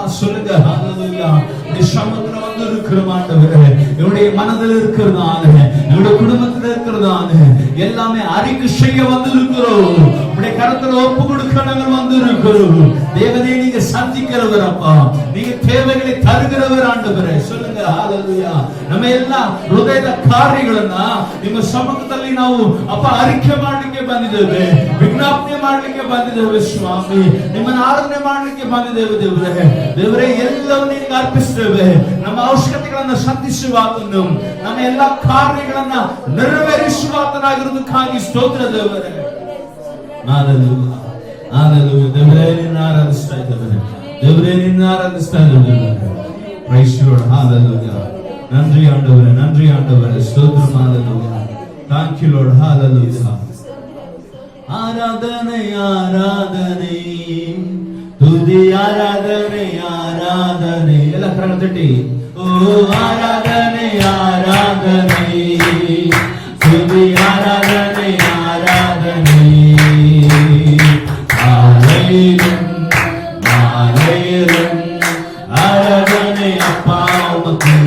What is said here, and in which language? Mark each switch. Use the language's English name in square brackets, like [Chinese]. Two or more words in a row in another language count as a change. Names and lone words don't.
[Tamil] சொல்லுங்க ஹல்லேலூயா இந்த சமுத்திரம் வந்து இருக்கிற ஆண்டவரே என்னுடைய மனதில் இருக்கிறதான என்னுடைய குடும்பத்தில் இருக்கிறதான எல்லாமே அறிக்கை செய்ய வந்து இருக்கிறோம் உடைய கரத்துல ஒப்பு கொடுக்க நாங்கள் வந்து இருக்கிறோம் தேவனே நீங்க சந்திக்கிறவர் அப்பா நீங்க தேவைகளை தருகிறவர் ஆண்டவரே சொல்லுங்க ஹல்லேலூயா [Kannada] ನಮ್ಮ ಎಲ್ಲ ಹೃದಯದ ಕಾರ್ಯಗಳನ್ನ ನಿಮ್ಮ ಸಮ್ಮುಖದಲ್ಲಿ ನಾವು ಅಪ್ಪ ಅರಿಕೆ ಮಾಡಲಿಕ್ಕೆ ಬಂದಿದ್ದೇವೆ ವಿಜ್ಞಾಪನೆ ಮಾಡಲಿಕ್ಕೆ ಬಂದಿದ್ದೇವೆ ಸ್ವಾಮಿ ನಿಮ್ಮನ್ನು ಆರಾಧನೆ ಮಾಡಲಿಕ್ಕೆ ಬಂದಿದ್ದೇವೆ ದೇವರೇ ದೇವರೇ ಎಲ್ಲವನ್ನೂ ನಿಮಗೆ ಅರ್ಪಿಸುತ್ತೇವೆ ನಮ್ಮ ಅವಶ್ಯಕತೆಗಳನ್ನು ಸಂಧಿಸುವಾತನು ನಮ್ಮ ಎಲ್ಲ ಕಾರ್ಯಗಳನ್ನ ನೆರವೇರಿಸುವಾತನಾಗಿರುವುದಕ್ಕಾಗಿ ಸ್ತೋತ್ರ ದೇವರೇ ಹಲ್ಲೇಲೂಯಾ ಹಲ್ಲೇಲೂಯಾ ದೇವರೇ ನಿನ್ನ ಆರಾಧಿಸ್ತಾ ಇದ್ದೇವೆ ದೇವರೇ ನಿನ್ನ ಆರಾಧಿಸ್ತಾ ಇದ್ದೇವೆ [English] praise the Lord [Kannada] ಹಲ್ಲೇಲೂಯಾ [Tamil] நன்றி ஆண்டவரே ஸ்தோத்திரம் ஹல்லேலூயா [English] thank you lord hallelujah [Tamil] ஆராதனை ஆராதனை துதி ஆராதனை ஆராதனை எல்லா கரங்களை தட்டி ஓ ஆராதனை ஆராதனை துதி ஆராதனை ஆராதனை ஆலயம் ஆலயம் ஆராதனை அப்பா உமக்கு